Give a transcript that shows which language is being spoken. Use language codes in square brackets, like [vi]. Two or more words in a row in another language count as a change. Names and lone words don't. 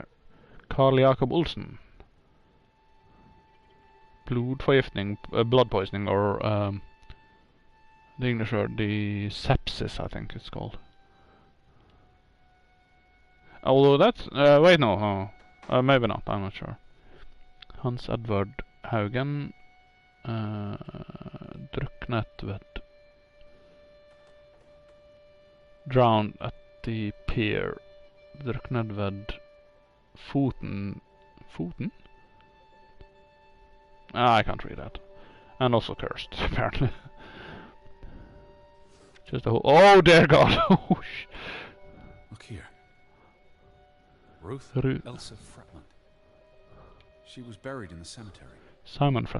[no] Carl Jakob Olsen. Blodforgiftning, [en] blood poisoning, or the English word, the sepsis, I think it's called. Although that's... wait, no. Maybe not, I'm not sure. [no] Hans Edvard Haugen. Druknet ved... [en] Drowned at the pier. [no] Druknet ved foten... Foten? [en] I can't read that. And also cursed, apparently. Just a whole... Oh, dear God! Look here. Ruth Elsa Fretland. She was buried in the cemetery. Simon And the